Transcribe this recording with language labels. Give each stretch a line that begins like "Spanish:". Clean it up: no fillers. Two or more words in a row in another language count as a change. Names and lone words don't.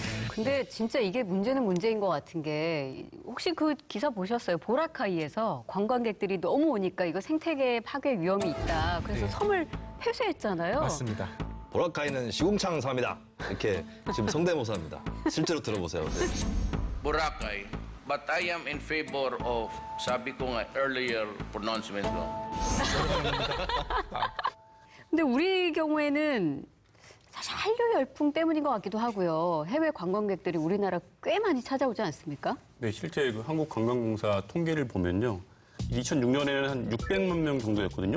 Korean: 근데 진짜 이게 문제는 문제인 것 같은 게 혹시 그 기사 보셨어요? 보라카이에서 관광객들이 너무 오니까 이거 생태계 파괴 위험이 있다. 그래서 섬을 폐쇄했잖아요. 맞습니다. 보라카이는 시궁창 섬이다. 이렇게 지금 성대모사입니다. 실제로 들어보세요. 네.
English: Boracay, but I am in favor of
Filipino: sabi ko nga
English: earlier pronouncement ko.
Korean: 근데 우리 경우에는 사실 한류 열풍 때문인 것 같기도 하고요. 해외 관광객들이 우리나라 꽤 많이 찾아오지 않습니까? 네, 실제 한국관광공사 통계를 보면요. 2006년에는 한 600만 명 정도였거든요.